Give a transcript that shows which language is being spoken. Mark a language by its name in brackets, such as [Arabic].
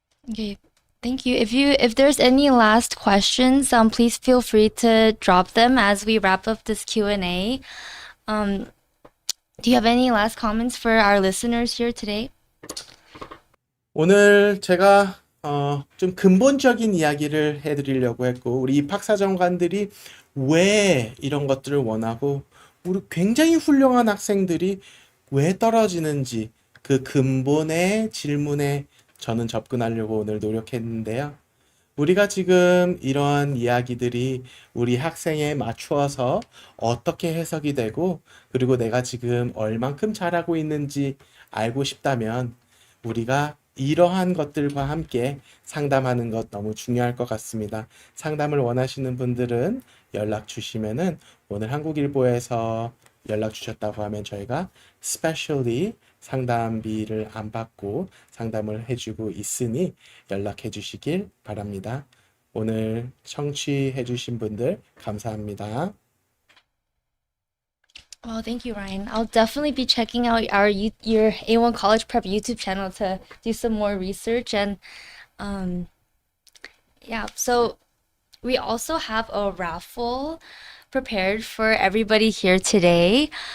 [English] Okay, thank you. If there's any last questions, please feel free to drop them as we wrap up this Q&A. Do you have any last comments for our listeners here today? [Korean] 오늘 제가 좀 근본적인 이야기를 해드리려고 했고, 우리 입학사정관들이 왜 이런 것들을 원하고, 우리 굉장히 훌륭한 학생들이 왜 떨어지는지, 그 근본의 질문에 저는 접근하려고 오늘 노력했는데요. 우리가 지금 이러한 이야기들이 우리 학생에 맞추어서 어떻게 해석이 되고, 그리고 내가 지금 얼만큼 잘하고 있는지 알고 싶다면 우리가 이러한 것들과 함께 상담하는 것 너무 중요할 것 같습니다. 상담을 원하시는 분들은 연락 주시면은, 오늘 한국일보에서 연락 주셨다고 하면 저희가 스페셜리 상담비를 안 받고 상담을 해주고 있으니 연락해 주시길 바랍니다. 오늘 청취해 주신 분들 감사합니다. [English] Well, thank you, Ryan. I'll definitely be checking out your A1 College Prep YouTube channel to do some more research. And yeah, so we also have a raffle prepared for everybody here today.